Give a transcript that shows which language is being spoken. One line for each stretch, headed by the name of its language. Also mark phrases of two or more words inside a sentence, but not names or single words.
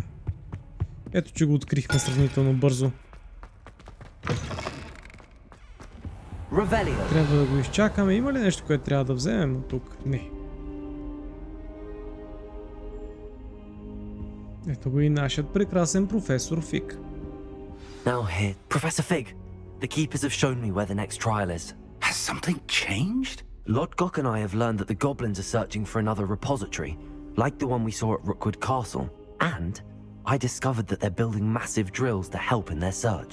Bulgarian: Ето, че го открихме сравнително бързо. Трябва да го изчакаме. Има ли нещо, което трябва да вземем от тук? Не. Ето го и нашият прекрасен професор Фиг.
English: Now here, Professor Fig. The keepers have shown me where the next trial is. Has something changed? Lodgok and I have learned that the goblins are searching for another repository, like the one we saw at Rookwood Castle. And I discovered that they're building massive drills to help in their search.